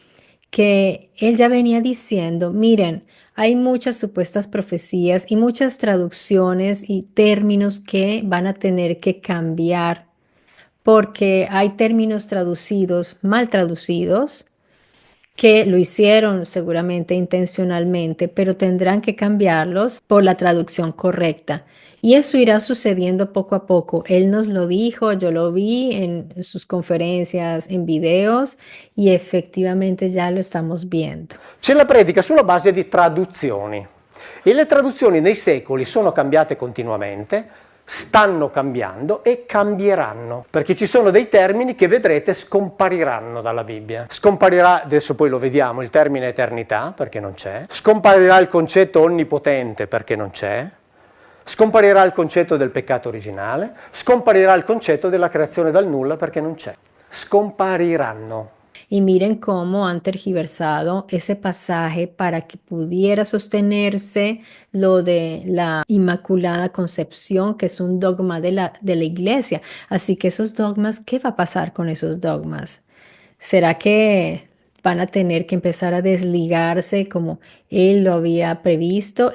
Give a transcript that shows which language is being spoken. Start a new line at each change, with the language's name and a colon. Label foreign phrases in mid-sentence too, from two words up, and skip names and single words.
Spanish: que él ya venía diciendo, miren, hay muchas supuestas profecías y muchas traducciones y términos que van a tener que cambiar porque hay términos traducidos, mal traducidos, que lo hicieron seguramente intencionalmente, pero tendrán que cambiarlos por la traducción correcta. Y eso irá sucediendo poco a poco. Él nos lo dijo, yo lo vi en sus conferencias, en videos, y efectivamente ya lo estamos viendo.
Italian: Ce la predica sulla base di traduzioni e le traduzioni nei secoli sono cambiate continuamente, stanno cambiando e cambieranno, perché ci sono dei termini che vedrete scompariranno dalla Bibbia. Scomparirà, adesso poi lo vediamo, il termine eternità, perché non c'è, scomparirà il concetto onnipotente, perché non c'è, scomparirà il concetto del peccato originale, scomparirà il concetto della creazione dal nulla, perché non c'è. Scompariranno.
Spanish: Y miren cómo han tergiversado ese pasaje para que pudiera sostenerse lo de la Inmaculada Concepción, que es un dogma de la iglesia. Así que esos dogmas, ¿qué va a pasar con esos dogmas? ¿Será que van a tener que empezar a desligarse como él lo había previsto?